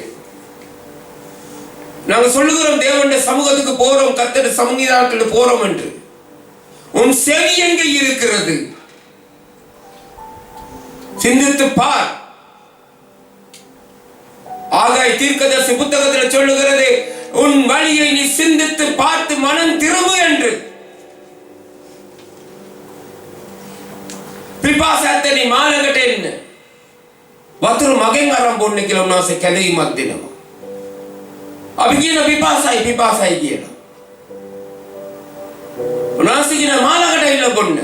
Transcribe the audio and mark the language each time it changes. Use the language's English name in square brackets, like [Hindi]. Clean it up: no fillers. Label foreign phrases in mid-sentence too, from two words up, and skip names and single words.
[Tamil] நாங்கள் சொல்லுகிறோம் தேவனுடைய சமூகத்துக்கு போறோம், கர்த்தருடைய சந்நிதானத்துக்கு போறோம் என்று. உன் செவி எங்கே இருக்கிறது? சிந்தித்து பார். ஆகாய் தீர்க்கதரிசி புத்தகத்தில் சொல்லுகிறது, உன் வழியை நீ சிந்தித்து பார்த்து மனம் திரும்பு என்று. [Sinhala] පිපාසයත් එනි මාළඟට එන්න. වතුර මගෙන් අරන් බොන්න කියලා උන්වහන්සේ කැඳවීමක් දෙනවා. අපි කියන පිපාසයි කියලා. උන්වහන්සේ කියන මාළඟට ඇවිල්ලා බොන්න.